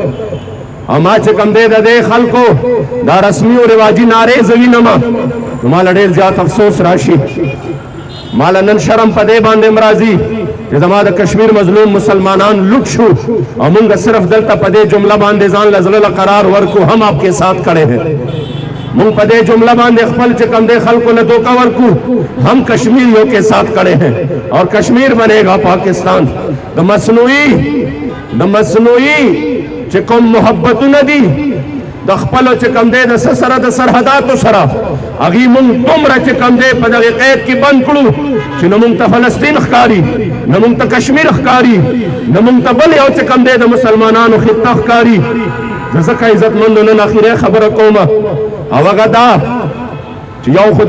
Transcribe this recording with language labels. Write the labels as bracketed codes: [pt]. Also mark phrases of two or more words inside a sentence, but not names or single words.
[ps] او ما چې کوم دی د دې خلکو دا رسمي او رواجي نارې زه وینم نو ماله ډېر زیات افسوس راشي ماله نن شرم په دې باندې هم راځي چې زما د کشمیر مظلوم مسلمانان لوټ شو او موږ صرف دلته په دې جمله باندې ځان له زړه قرار ورکو [ur] هم آپ کے ساتھ کھڑے ہیں [ps] مونږ په دې جمله باندې خپل چې کوم دی خلکو له دوکه ورکو [ur] هم کشمیریوں کے ساتھ کھڑے ہیں اور کشمیر بنے گا پاکستان [ps] د مصنوعي چې کوم محبتونه دي د خپلو چې کوم دی د څه سره د سرحداتو سره هغې مونږ دومره چې کوم دی په دغې قید کې بند کړو چې نه مونږ ته فلسطین ښکاري نه مونږ ته کشمیر ښکاري نه مونږ ته بل یو چې کوم دی د مسلمانانو خطه ښکاري زه ځکه عزتمندو نن اخرې خبره کومه او هغه دا چې یو خو